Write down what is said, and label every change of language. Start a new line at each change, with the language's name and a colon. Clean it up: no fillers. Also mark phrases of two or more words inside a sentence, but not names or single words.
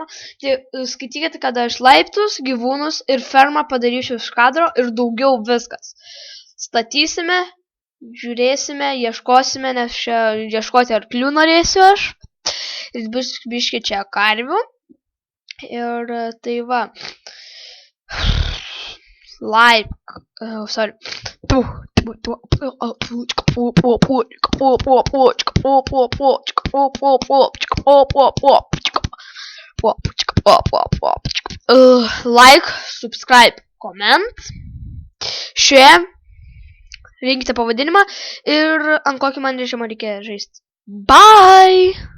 Lithuanian: Tai skaitykite, kad aš laiptus, gyvūnus ir fermą padarysiu iš kadro ir daugiau viskas. Statysime, žiūrėsime, ieškosime, nes čia ieškoti arklių norėsiu aš. Ir biški čia karvių. Ir tai va. Sorry.
English: Like, subscribe, comment, share,
Lithuanian: rinkite pavadinimą ir ant kokį man režimą reikia žaisti. Bye!